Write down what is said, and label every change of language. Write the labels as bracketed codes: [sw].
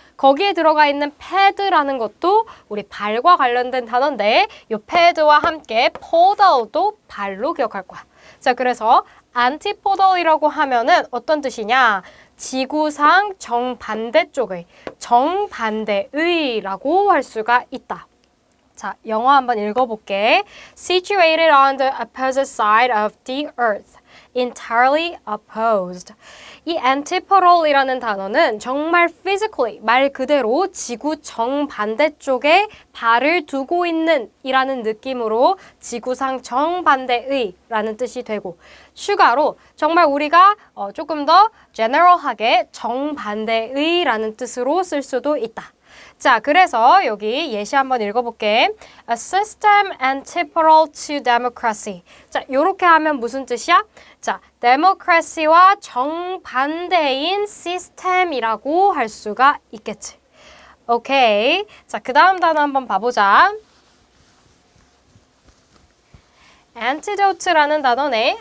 [ko] 거기에 들어가 있는 패드라는 것도 우리 발과 관련된 단어인데 이 패드와 함께 포더도 발로 기억할 거야. 자, 그래서 antipodal이라고 하면은 어떤 뜻이냐? 지구상 정반대 쪽의, 정반대의라고 할 수가 있다. 자, 영어 한번 읽어볼게. [en] Situated on the opposite side of the earth. Entirely opposed. [ko] 이 antipodal이라는 단어는 정말 physically, 말 그대로 지구 정반대쪽에 발을 두고 있는 이라는 느낌으로 지구상 정반대의 라는 뜻이 되고 추가로 정말 우리가 조금 더 general하게 정반대의 라는 뜻으로 쓸 수도 있다. 자, 그래서 여기 예시 한번 읽어볼게. [en] A system antipodal to democracy. [ko] 자, 요렇게 하면 무슨 뜻이야? 자, democracy와 정반대인 시스템이라고 할 수가 있겠지. 오케이. 자, 그 다음 단어 한번 봐보자. antidote라는 단어네.